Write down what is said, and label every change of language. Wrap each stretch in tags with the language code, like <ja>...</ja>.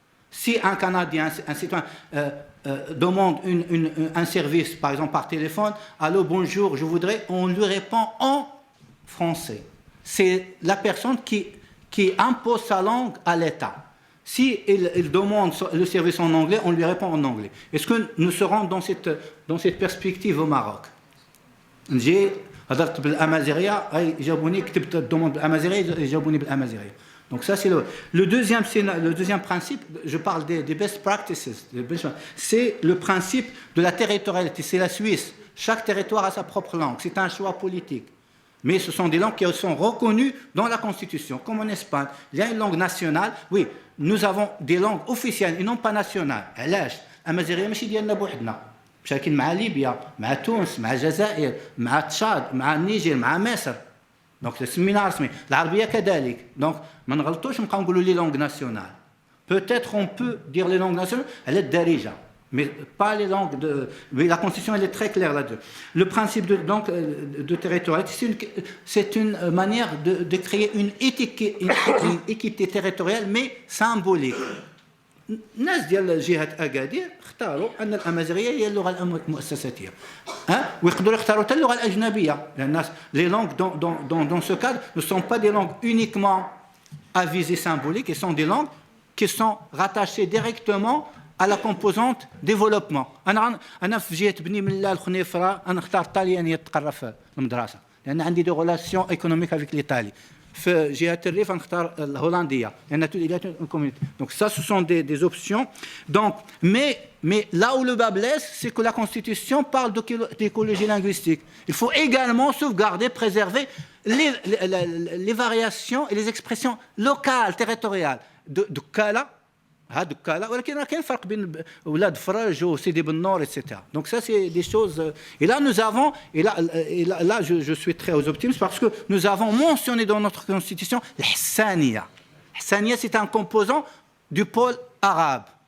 <fr>Si un Canadien, un citoyen, demande un service, par exemple par téléphone, « Allô, bonjour, je voudrais », on lui répond en français. C'est la personne qui impose sa langue à l'État. Si il demande le service en anglais, on lui répond en anglais. Est-ce que nous serons dans cette perspective au Maroc?</fr> <ar>J'ai هضرت بالأمازيغية جاوبوني كتبت الدوموند بالأمازيغية جاوبوني بالأمازيغية.</ar> <fr>Donc ça c'est le deuxième principe. Je parle des best practices. C'est le principe de la territorialité. C'est la Suisse. Chaque territoire a sa propre langue. C'est un choix politique. Mais ce sont des langues qui sont reconnues dans la Constitution, comme en Espagne. Il y a une langue nationale. Oui, nous avons des langues officielles et non pas nationales.</fr> <ar>علاش؟ الأمازيغية ماشي ديالنا بوحدنا. مشاكل مع ليبيا، مع تونس، مع الجزائر، مع تشاد، مع النيجر، مع مصر. Donc سمينا رسمي. العربية كذلك.</ar> <fr>Donc</fr> <ar>ما نغلطوش نبقاو نقولوا</ar> <fr>les langues nationales. Peut-être on peut dire les langues nationales</fr> <ar>على الدارجة.</ar> <fr>Mais pas les langues de... Mais la Constitution, elle est très claire là-dessus. Le principe de territorialité, c'est une manière de créer une équité territoriale, mais symbolique.</fr> <ar>الناس ديال جهه اكادير اختاروا ان الامازيغيه هي اللغه المؤسساتيه ويقدروا يختاروا حتى اللغه الاجنبيه لان الناس</ar> <fr>les langues dans ce cadre ne sont pas des langues uniquement à visée symbolique et sont des langues qui sont rattachées directement à la composante développement.</fr> <ar>انا في جهه بني ملا الخنيفره انا اختار الطاليانيه تقرا في المدرسه لان عندي</ar> <fr>دي ريلاسيون ايكونوميك افيك ليطالي.</fr> <ar>في جهه الريف نختار الهولنديه لان</ar> <fr>il y a une communauté. Donc ça ce sont des options. Donc mais là où le bas blesse, c'est que la constitution parle d'écologie linguistique. Il faut également sauvegarder, préserver les variations et les expressions locales, territoriales de Kala.</fr> <ar>ولكن راه كاين فرق بين ولاد فرج وسيدي بنور etc.</ar> <fr>Donc ça c'est des choses et là nous avons là je suis très optimiste parce que nous avons mentionné dans notre constitution الحسانيه. الحسانيه c'est un composant du pôle arabe.</fr>